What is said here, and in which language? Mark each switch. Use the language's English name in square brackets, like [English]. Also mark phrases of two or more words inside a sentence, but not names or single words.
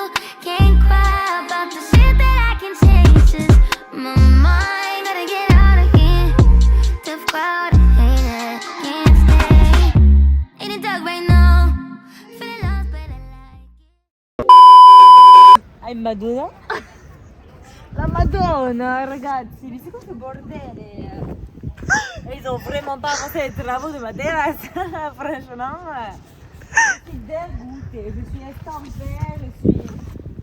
[English] Can't cry about the shit that I can change. Just my mind, gotta get out of here. Tough crowd, I hate it, can't stay. In the dark right now, feeling lost, but I like it. [Italian] Ai Madonna? La Madonna, ragazzi, visto questo bordel? [French] Ils ont vraiment pas pensé les travaux de ma terrasse. Franchement, je suis dégoûtée. Je suis estampée, je suis